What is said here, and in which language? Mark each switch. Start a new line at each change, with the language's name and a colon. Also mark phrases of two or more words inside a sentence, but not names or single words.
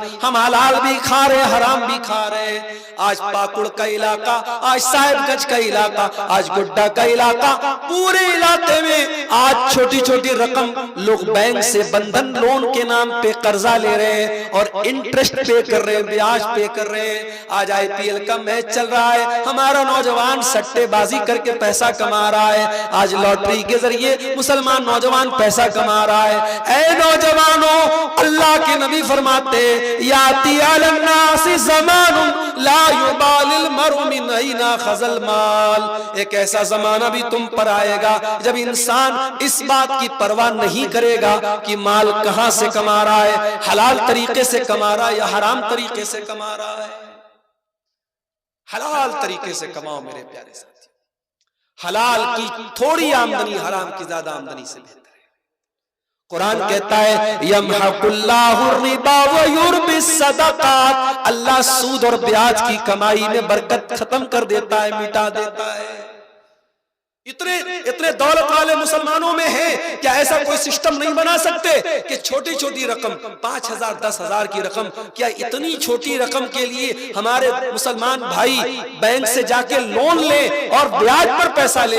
Hindi: हम हलाल भी खा रहे हैं, हराम भी खा रहे हैं। आज पाकुड़ का इलाका, आज साहिबगंज का इलाका, आज गुड्डा का इलाका, पूरे इलाके में आज छोटी छोटी रकम लोग बैंक से बंधन लोन के नाम पे कर्जा ले रहे हैं और इंटरेस्ट पे कर रहे हैं, ब्याज पे कर रहे हैं। आज IPL का मैच चल रहा है, हमारा नौजवान सट्टेबाजी करके पैसा कमा रहा है। आज लॉटरी के जरिए मुसलमान नौजवान पैसा कमा रहा है। ऐ नौजवानों, अल्लाह के नबी फरमाते
Arabic: يأتي على الناس زمان لا يبالي المرء من أين أخذ المال.
Hindi: एक ऐसा जमाना भी तुम पर आएगा जब इंसान इस बात की परवाह नहीं करेगा कि माल कहां से कमा रहा है, हलाल तरीके से कमा रहा है या हराम तरीके से कमा रहा है। हलाल तरीके से कमाओ मेरे प्यारे साथी। हलाल की थोड़ी आमदनी हराम की ज्यादा आमदनी से बेहतर है। कुरान कहता है
Arabic: يمحق الله الربا ويربي الصدقات.
Hindi: अल्लाह सूद और ब्याज की कमाई में बरकत खत्म कर देता है, मिटा देता है। इतने दौलत वाले मुसलमानों में है, क्या ऐसा कोई सिस्टम नहीं बना सकते कि छोटी छोटी रकम 5,000 10,000 की रकम, क्या इतनी छोटी रकम के लिए हमारे मुसलमान भाई बैंक से जाके लोन ले और ब्याज पर पैसा ले?